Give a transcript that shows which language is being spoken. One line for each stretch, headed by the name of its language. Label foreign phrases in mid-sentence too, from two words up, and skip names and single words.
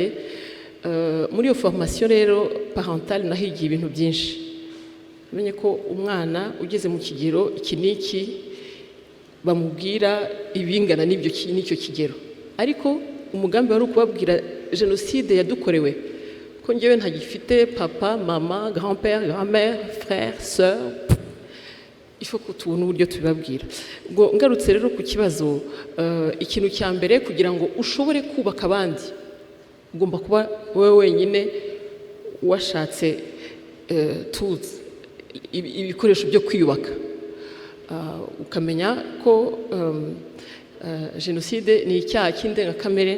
Kinyarwanda: Muri iyo formation rero parentale nahigiye ibintu byinshi. Menye ko umwana ugeze mu kigero iki n'iki bamubwira ibingana n'icyo kigero, ariko umugambi wari ukubabwira jenoside yadukorewe ko njyewe ntagifite papa mama
French: grand-père grand-mère frère sœur,
Kinyarwanda: ifo ko tubona uburyo tubibabwira. Ngo ngarutse rero ku kibazo, ikintu cya mbere kugira ngo ushobore kubaka abandi ugomba kuba wowe wenyine washatse tools, ibikoresho byo kwiyubaka, ukamenya ko jenoside ni icyaha cy'indengakamere.